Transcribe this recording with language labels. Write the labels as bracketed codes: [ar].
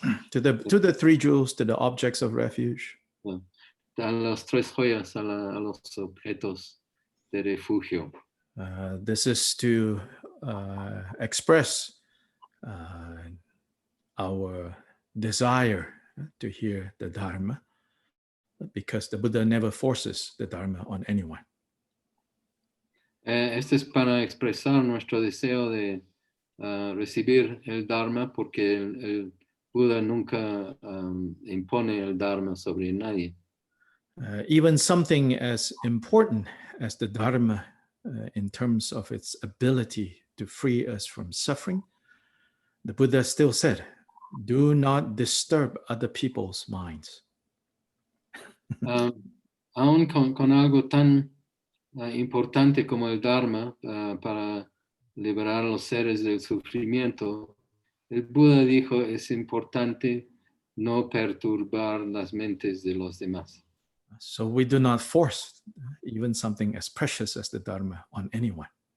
[en] To the three jewels, to the objects of refuge. [es] A las tres joyas, a los objetos de refugio. [en] This is to express our desire to hear the Dharma, because the Buddha never forces the Dharma on anyone. [es] Este es para expresar nuestro deseo de recibir el Dharma, porque el Buda nunca impone el Dharma sobre nadie. [en] Even something as important as the Dharma in terms of its ability to free us from suffering, the Buddha still said, do not disturb other people's minds. [es] Aún con algo tan importante como el Dharma para liberar a los seres del sufrimiento, el Buda dijo, es importante no perturbar las mentes de los demás. [en] So we do not force even something as precious as the Dharma on anyone.